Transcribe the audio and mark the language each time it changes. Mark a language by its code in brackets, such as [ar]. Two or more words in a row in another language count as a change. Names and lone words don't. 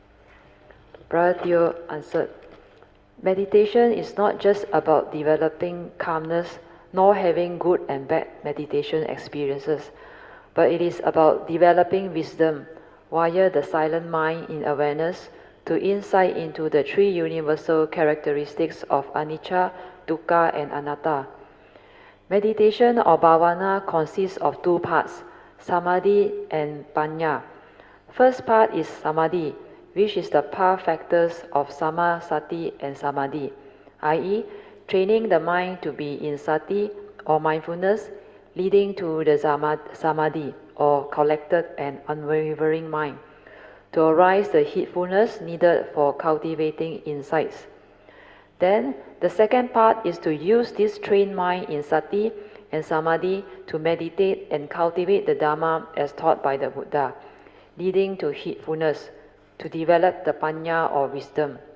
[en] Brother Theo answered, meditation is not just about developing calmness nor having good and bad meditation experiences, but it is about developing wisdom via the silent mind in awareness to insight into the three universal characteristics of [pi] anicca, dukkha, [en] and anatta. Meditation or bhavana consists of two parts, samadhi and panya. First part is samadhi, which is the path factors of [pi] sama, sati, [en] and samadhi, i.e., training the mind to be in sati or mindfulness, leading to the samadhi or collected and unwavering mind, to arise the heedfulness needed for cultivating insights. Then, the second part is to use this trained mind in sati and samadhi to meditate and cultivate the Dhamma as taught by the Buddha, leading to heedfulness, to develop the panya or wisdom.